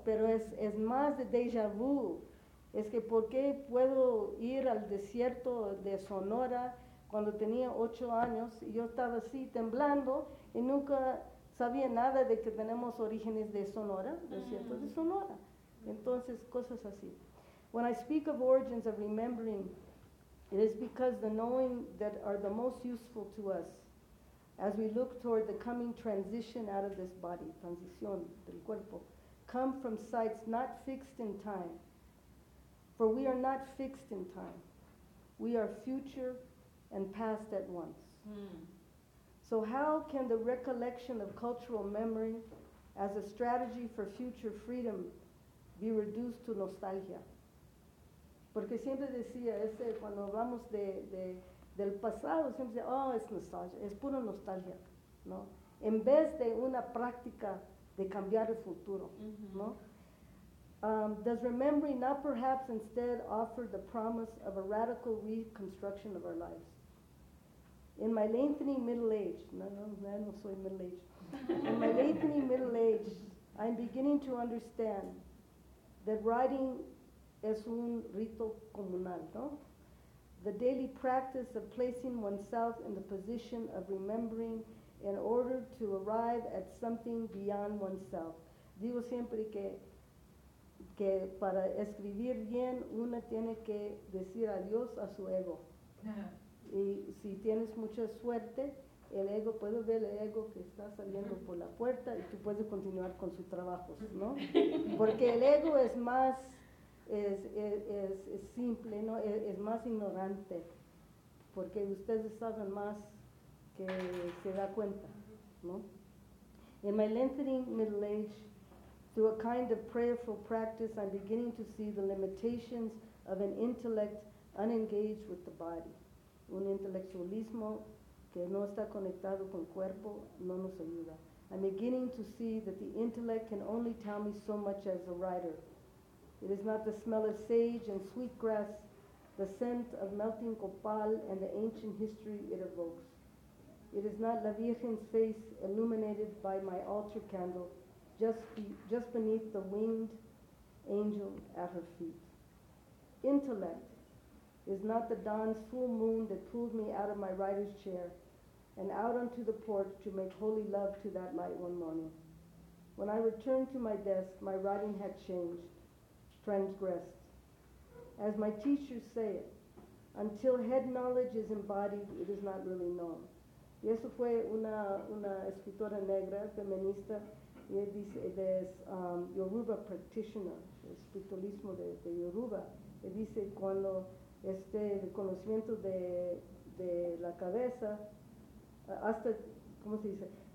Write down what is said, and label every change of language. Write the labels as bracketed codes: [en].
[es] Pero es más de déjà vu. Es que, ¿por qué puedo ir al desierto de Sonora cuando tenía 8 años y yo estaba así temblando y nunca sabía nada de que tenemos orígenes de Sonora, desierto de Sonora? Entonces, cosas así. [en] When I speak of origins of remembering, it is because the knowing that are the most useful to us as we look toward the coming transition out of this body, [es] transición del cuerpo, [en] come from sites not fixed in time. For we are not fixed in time. We are future and past at once. Mm. So how can the recollection of cultural memory as a strategy for future freedom be reduced to nostalgia? [es] Porque siempre decía, cuando hablamos del pasado, siempre decía, oh, es nostalgia, es pura nostalgia, ¿no? En vez de una práctica de cambiar el futuro, ¿no? [en] Does remembering not perhaps instead offer the promise of a radical reconstruction of our lives? In my lengthening middle age, [es] no soy [en] middle age. In my lengthening middle age, I'm beginning to understand that writing [es] es un rito comunal, ¿no? [en] The daily practice of placing oneself in the position of remembering in order to arrive at something beyond oneself. [es] Digo siempre que para escribir bien, una tiene que decir adiós a su ego. Y si tienes mucha suerte, el ego, puedo ver el ego que está saliendo por la puerta y tú puedes continuar con sus trabajos, ¿no? Porque el ego es más, es simple, ¿no? Es más ignorante, porque ustedes saben más que se da cuenta, ¿no? [en] In my lengthening middle age, through a kind of prayerful practice, I'm beginning to see the limitations of an intellect unengaged with the body. [es] Un intelectualismo que no está conectado con el cuerpo no nos ayuda. [en] I'm beginning to see that the intellect can only tell me so much as a writer. It is not the smell of sage and sweet grass, the scent of melting copal and the ancient history it evokes. It is not La Virgen's face illuminated by my altar candle, just beneath the winged angel at her feet. Intellect is not the dawn's full moon that pulled me out of my writer's chair and out onto the porch to make holy love to that light one morning. When I returned to my desk, my writing had changed, transgressed. As my teachers say it, until head knowledge is embodied, it is not really known. [es] Y eso fue una escritora negra, feminista, y dice, [en] Yoruba practitioner, [es] espiritualismo de Yoruba. Y dice, cuando este conocimiento de la cabeza, hasta, ¿cómo se dice?